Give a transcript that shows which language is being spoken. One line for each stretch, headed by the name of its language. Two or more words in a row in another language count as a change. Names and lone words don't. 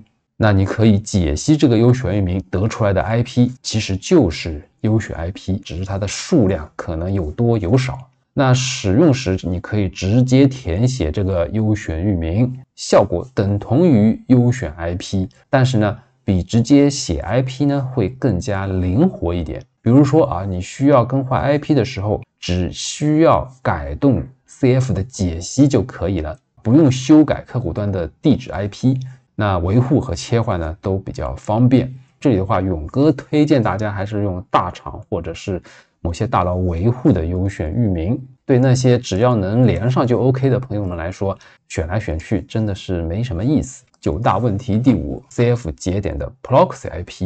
Chinese: 那你可以解析這個優選域名得出來的 IP 其實就是優選 IP， 只是它的數量可能有多有少。那使用時你可以直接填寫這個優選域名，效果等同於優選 IP， 但是呢比直接寫 IP 呢会更加靈活一點。比如說你需要更換 IP 的時候，只需要改动 CF 的解析就可以了，不用修改客戶端的地址 IP， 那維護和切換呢都比較方便。這裡的話，勇哥推薦大家還是用大廠或者是某些大佬維護的優選域名，对那些只要能連上就 OK 的朋友们來說，選來選去真的是沒什麼意思。9大問題第5， CF 節點的
English: Proxy IP。